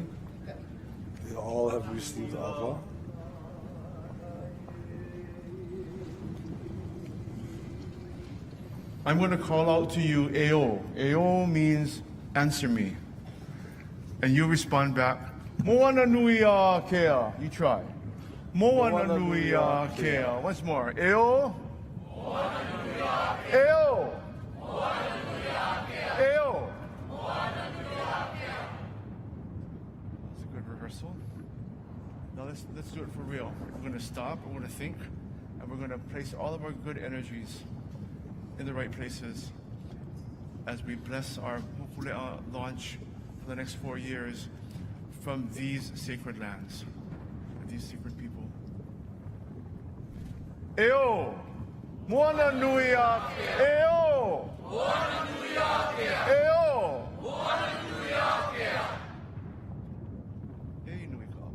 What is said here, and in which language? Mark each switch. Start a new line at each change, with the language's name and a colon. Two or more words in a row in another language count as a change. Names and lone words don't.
English: They all have received awa. I'm going to call out to you, Eo. Eo means answer me. And you respond back,
Hawaiian: Moana nui a kea.
English: You try.
Hawaiian: Moana nui a kea.
English: Once more. Eo.
Hawaiian: Moana nui a kea. Eo. Moana nui a kea. Eo. Moana nui a kea.
English: That's a good rehearsal. Now let's do it for real. We're going to stop, we're going to think, and we're going to place all of our good energies in the right places as we bless our Hokulea launch for the next 4 years from these sacred lands, these sacred people.
Hawaiian: Eo! Moana nui a kea! Eo! Moana nui a kea! Eo! Moana nui a kea! Ei nui ka awa.